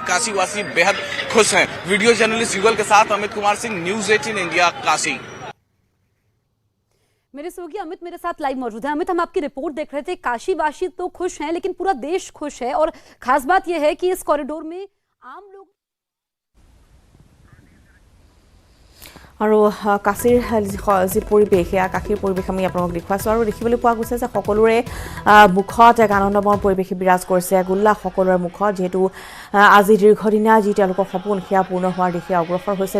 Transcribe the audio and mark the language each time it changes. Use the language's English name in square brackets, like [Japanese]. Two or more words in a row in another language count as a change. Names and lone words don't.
[Hindi] काशीवासी बेहद खुश हैं। [English] video journalist [Hindi] युगल के साथ अमित कुमार सिंह, न्यूज 18 इंडिया, काशी। मेरे सहयोगी अमित मेरे साथ लाइव मौजूद है। अमित, हम आपकी रिपोर्ट देख रहे थे। काशीवासी तो खुश हैं लेकिन पूरा देश खुश है और खास बात यह है कि इस कॉरिडोर में आम लोग [Assamese] আৰু কাশীৰ যি পৰিৱেশ সেয়া কাশীৰ পৰিৱেশ আমি আপোনালোকক দেখুৱাইছোঁ আৰু দেখিবলৈ পোৱা গৈছে যে সকলোৰে মুখত এক আনন্দময় পৰিৱেশ বিৰাজ কৰিছে। উল্লাস সকলোৰে মুখত, যিহেতু আজি দীৰ্ঘদিনীয়া যি তেওঁলোকৰ সপোন সেয়া পূৰ্ণ হোৱাৰ দিশে অগ্ৰসৰ হৈছে।